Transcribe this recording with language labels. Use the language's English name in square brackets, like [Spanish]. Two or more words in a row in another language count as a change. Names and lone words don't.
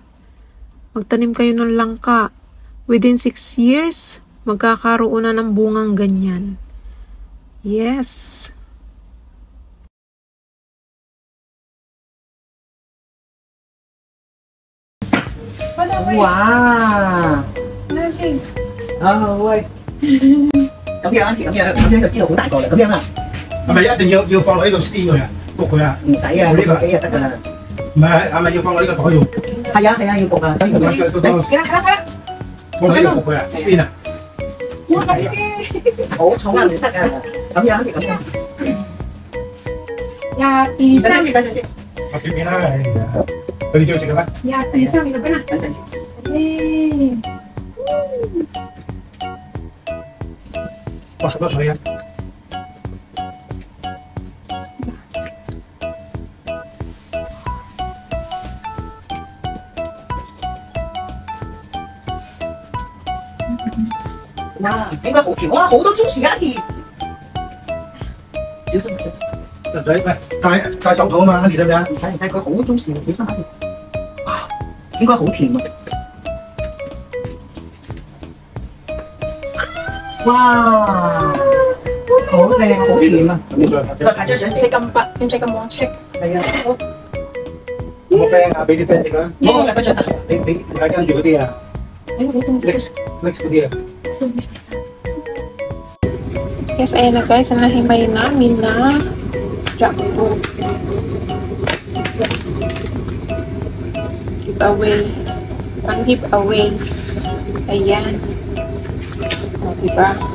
[Filipino] Magtanim kayo ng langka. [English] Within 6 years, [Filipino] magkakaroon na ng bungang ganyan. [English] Yes. Wow. Nasing. Ôi. [Cantonese] 咁樣就知道好大個啦。咁樣啊。係咪一定要放落呢度先佢啊？焗佢啊？唔使啊，呢個幾日得㗎啦。唔係，係咪要放落呢個袋度？係啊，要焗啊，所以咁樣。放落呢度焗佢啊？先啊！哇！好重啊，唔得啊。咁樣咁樣。 Yati 等陣先，等陣先。拍片片啦，佢哋中意食嘅咩？ [Filipino] Yati sang, hinog ka na. [Cantonese] 等陣先。哇，十多水啊！哇，應該好甜。哇，好多 juice 啊甜。小心小心。唔使，喂，戴手套啊嘛，你得唔得啊？唔使，佢好 juice，小心下甜。哇，應該好甜啊！哇，好靚，好甜啊！再拍張相先。 [Filipino] Check ang pa, yung check ang mo, check. [Cantonese] 係啊，有冇 friend 啊？俾啲 friend 食啊！冇拍張相，你係跟住嗰啲啊，mix 嗰啲啊。 [Filipino] Yes, ayan na guys, ang nahimay namin na jackfruit. [English] Giveaway. [Filipino] Pang giveaway. Ayan. O, diba?